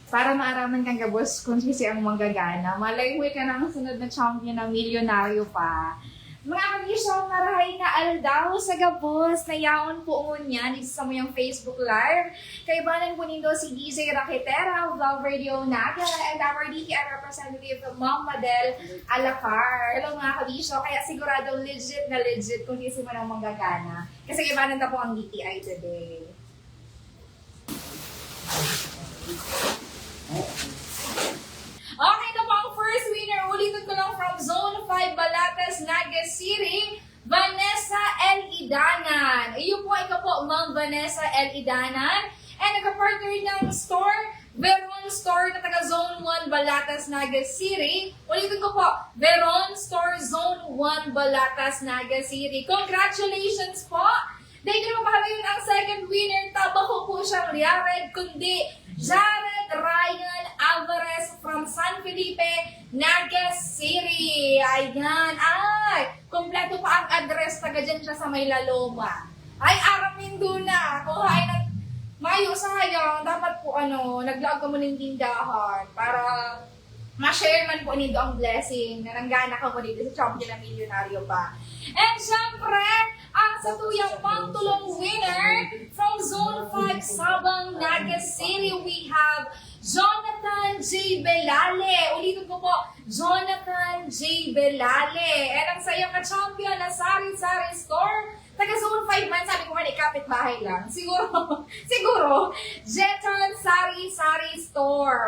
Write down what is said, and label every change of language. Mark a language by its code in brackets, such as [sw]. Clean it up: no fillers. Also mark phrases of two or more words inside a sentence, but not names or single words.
[bik] para maaraman kang gabos kung sisi ang manggagana. Malay mo ka ng sunod na champion na milyonaryo pa. Mga kabisyo, marahay na aldaw sa gabos na yaon po ngunyan isa sa muyang Facebook Live. Kaibanan po nindo si DJ Rakitera of Love Radio Naga [en] and our DTI representative [bik] Ma'am Madel Alacar. Hello mga kabisyo, kaya sigurado legit na legit kung sisi mo ng manggagana. Kasi kaibanan na po ang DTI today. Okay na po ang first winner. Ulitin ko lang from Zone 5 Balates, Naga City, Vanessa L. Idanan. Iyo po, ikaw po, Ma'am Vanessa L. Idanan. And nagka-partner ng store, Veron Store na taga Zone 1 Balatas, Naga City. Ulitin ko po, Veron Store Zone 1 Balatas, Naga City. Congratulations po! Dahil ko naman pala yun ang second winner. Taba ko po siyang Jared, kundi Jared Ryan Alvarez from San Felipe, Naga City. Ayan. Ay, kompleto pa ang address. Taga dyan siya sa May Laloma. Ay, aramin doon na. Kuhain ng mayo, sayang. Dapat po, naglaag ka mo ng tindahan para ma-share man po nito ang blessing na nanggana ka mo dito sa champion na milyonaryo pa. And syempre, ang satuyang pangtulong winner from Zone 5 Sabang, Naga City, [en] we have Jonathan J. [bik] Belale. Ulitin ko po, Jonathan J. Belale. And ang sayang ka-champion na Sari-Sari Store, taga Zone 5 man, sabi ko nga, kapit-bahay lang. Siguro, Jetons Sari-Sari Store.